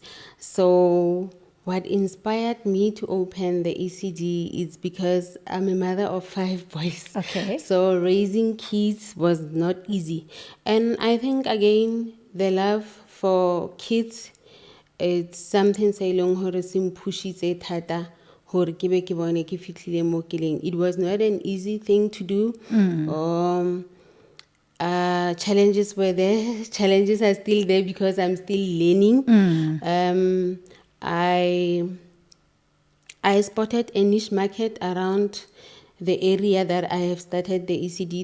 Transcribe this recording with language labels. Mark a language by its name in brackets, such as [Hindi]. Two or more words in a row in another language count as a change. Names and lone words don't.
[English] So what inspired me to open the ECD is because I'm a mother of 5 boys. Okay. So raising kids was not easy. And I think, again, the love for kids, it's something say long [Tswana] hore sim pushitse thata hore ke be ke bone ke fitlhile mo keleng. [English] It was not an easy thing to do. Challenges were there. Challenges are still there because I'm still learning. I spotted a niche market around the area that I have started the ECD.